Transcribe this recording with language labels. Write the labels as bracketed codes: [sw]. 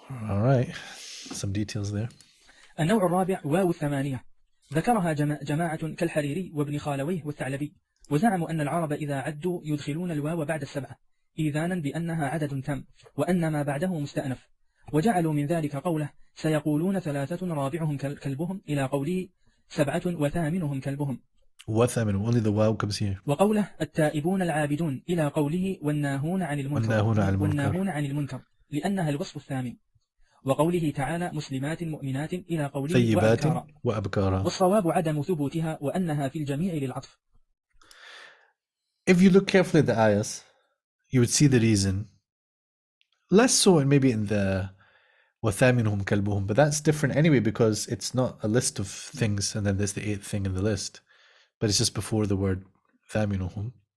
[en] All right, some details there. [ar] النوع الرابع واو الثمانية، ذكرها جماعة كالحريري وابن خالويه والثعلبي، وزعموا أن العرب إذا عدوا يدخلون الواو بعد 7 إيذانا بأنها عدد تام وأن ما بعده مستأنف، وجعلوا من ذلك قوله سيقولون 3 رابعهم كلبهم إلى قوله 7 وثامنهم كلبهم. وثامن, [en] only the wow comes here. [ar] وقوله التائبون العابدون إلى قوله والناهون عن المنكر لأنها الوصف الثامن. وقوله تعالى مسلمات مؤمنات إلى قوله ثيبات وأبكارا. والصواب عدم ثبوتها وأنها في الجميع للعطف. [en] If you look carefully at the ayahs, you would see the reason. Less so maybe in the [ar] وَثَامِنُهُمْ كَلْبُهُمْ, [en] but that's different anyway because it's not a list of things and then there's the 8th thing in the list, but it's just before the word [ar] ثَامِنُهُمْ.